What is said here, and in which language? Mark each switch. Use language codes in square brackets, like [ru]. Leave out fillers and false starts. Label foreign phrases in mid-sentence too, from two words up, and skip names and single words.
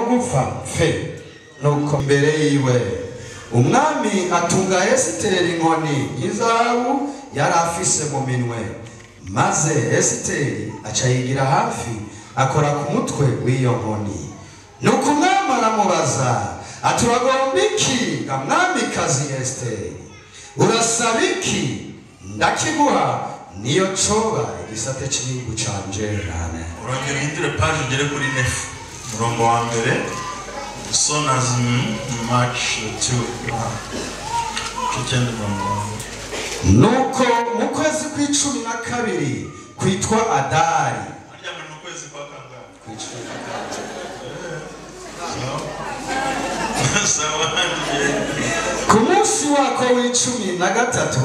[rn] gupfa fe nuko mbere yiwe umwami atunga Esiteri inkoni y'inzahabu yari afise mu minwe maze Esiteri aca yigira hafi akora ku mutwe w'iyo nkoni nuko umwami aramubaza ati uragomba iki ga mwamikazi Esiteri urasaba iki ndakiguha niyo coba igisate cy'igihugu canje nane urongera uhindure page ugere kuri 9 umurongo wa mbere son as March 2 nuko mu kwezi kw'icumi na kabiri kwitwa Adari ku munsi wako w'13